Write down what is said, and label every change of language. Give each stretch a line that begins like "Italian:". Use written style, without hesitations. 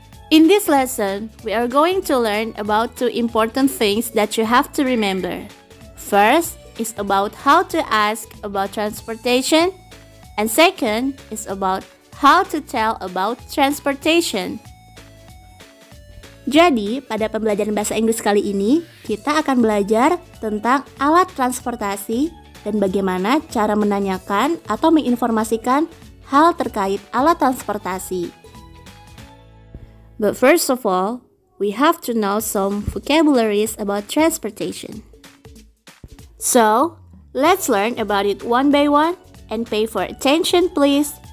English: In this lesson, we are going to learn about two important things that you have to remember. First is about how to ask about transportation, and second is about how to tell about transportation.
Indonesian: Jadi, pada pembelajaran bahasa Inggris kali ini, kita akan belajar tentang alat transportasi dan bagaimana cara menanyakan atau menginformasikan hal terkait alat transportasi.
English: But first of all, we have to know some vocabularies about transportation. So, let's learn about it one by one and pay for attention, please.